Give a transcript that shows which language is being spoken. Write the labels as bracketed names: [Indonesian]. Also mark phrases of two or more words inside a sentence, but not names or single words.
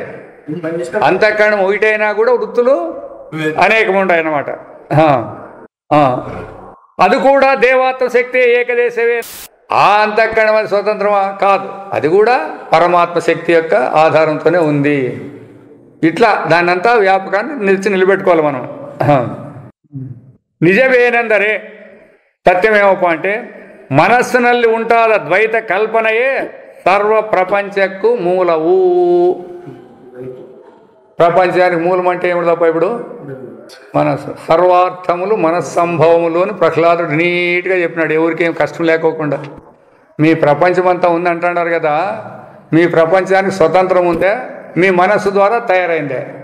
[Telugu] అంతఃకరణం ఒకటైనా కూడా వృత్తులు అనేకం ఉంటాయి అన్నమాట. అది కూడా దేవాత్మ శక్తి ఏకదేశవే. ఆ అంతఃకరణం అది స్వతంత్రమా కాదు, అది కూడా పరమాత్మ శక్తి యొక్క ఆధారంతోనే ఉంది. ఇట్లా దాన్నంతా వ్యాపకాన్ని నిలబెట్టుకోవాలి మనం. [Kannada] ನಿಜವೇನೆಂದರೆ ಸತ್ಯಮೇವಪ್ಪ అంటే ಮನಸ್ಸಿನಲ್ಲಿ ಉಂಟಾದ ದ್ವೈತ ಕಲ್ಪನೆಯೇ ಸರ್ವ ಪ್ರಪಂಚಕ್ಕೂ ಮೂಲವು. [Telugu] ప్రపంచానికి మూలం అంటే ఏమిటి తప్ప ఇప్పుడు మనస్సు. సర్వార్థములు మనస్సంభవములు అని ప్రహ్లాదుడు నీట్గా చెప్పినాడు, ఎవరికేం కష్టం లేకోకుండా. మీ ప్రపంచం అంతా ఉంది అంటున్నారు కదా, మీ ప్రపంచానికి స్వతంత్రం ఉందే మీ మనస్సు ద్వారా తయారైందే.